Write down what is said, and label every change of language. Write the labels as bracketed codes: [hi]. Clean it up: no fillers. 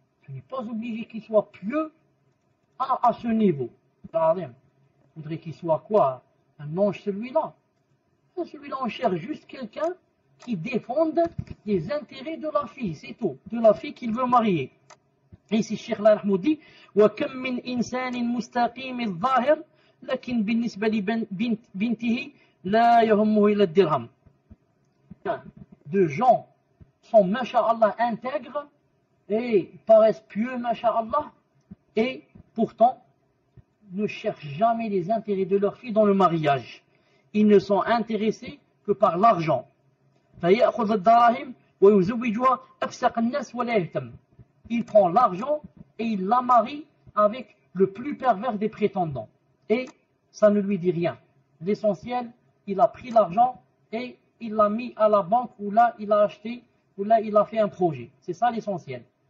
[fr] Ce n'est pas obligé qu'il soit pieux à ce niveau. Il faudrait qu'il soit quoi? Un ange celui-là. Celui-là on cherche juste quelqu'un qui défende les intérêts de la fille, c'est tout. De la fille qu'il veut marier. Et ici, Cheikh Al-Rahmou dit [ar] وَكَمْ مِنْ إِنسَانٍ مُسْتَقِيمِ الظَّاهِرِ لكن بالنسبة لبنته لا يهمه إلا الدرهم. [fr] De gens sont, masha'Allah, intègres et paraissent pieux, masha'Allah, et pourtant ne cherchent jamais les intérêts de leur fille dans le mariage. Ils ne sont intéressés que par l'argent. [ar] فيأخذ الدراهم ويزوجها أفسق الناس ولا يهتم. [fr] Il prend l'argent et il la marie avec le plus pervers des prétendants. Et ça ne lui dit rien. L'essentiel, il a pris l'argent et il l'a mis à la banque où là il a acheté, où là il a fait un projet. C'est ça l'essentiel.